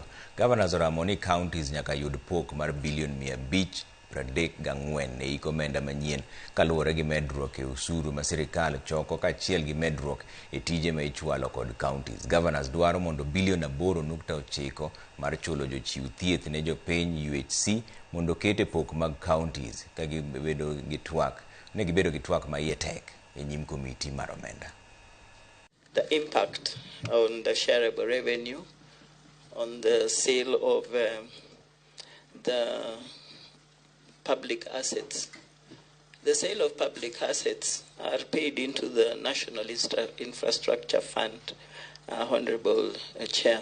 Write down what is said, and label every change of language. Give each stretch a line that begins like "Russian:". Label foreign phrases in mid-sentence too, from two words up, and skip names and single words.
Luo (Kenya and Tanzania): Gavanas oramo ni counties nyaka yud pok mar bilion 534 e iko omenda manyien kaluwore gi medruok e usuru ma sirikal choko kaachiel gi medruok e tije ma ichwalo kod counties. Gavanas dwaro mondo bilion 8.9 mar chulo jochiw thieth ne jopiny UHC mondo kete pok mag counties ka gibedo gi twak ma iye tek e nyim komiti mar omenda.
English: The impact on the shareable revenue, on the sale of the public assets. The sale of public assets are paid into the National Infrastructure Fund, Honorable Chair.